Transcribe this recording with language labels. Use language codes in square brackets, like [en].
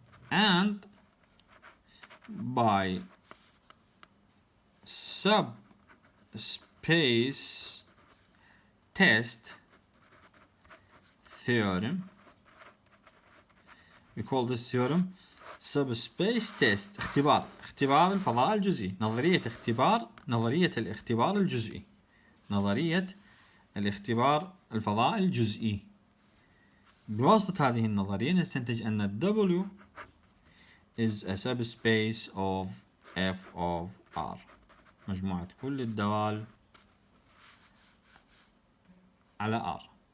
[en] And by subspace test theorem, we call this theorem subspace test. [ar] اختبار الفضاء الجزئي، نظرية الاختبار الجزئي، نظرية الاختبار الفضاء الجزئي. بواسطة هذه النظرية نستنتج أن [en] W is a subspace of f of R، [ar] مجموعة كل الدوال على R.